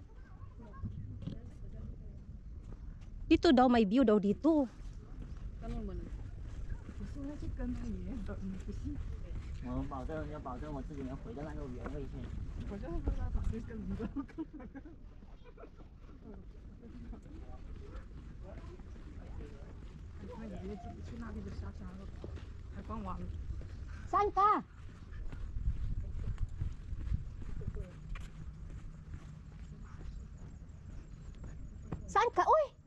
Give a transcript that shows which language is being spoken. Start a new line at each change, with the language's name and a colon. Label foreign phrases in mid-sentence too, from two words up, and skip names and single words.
Filipino: Dito daw, may view daw dito.
Chinese: 我保证要保证我自己能回到那个原位去。我就不知道咋回事，你知道吗？他以为自己去那里就下山了，还逛完了。
Filipino: Saan ka? Saan ka? Uy!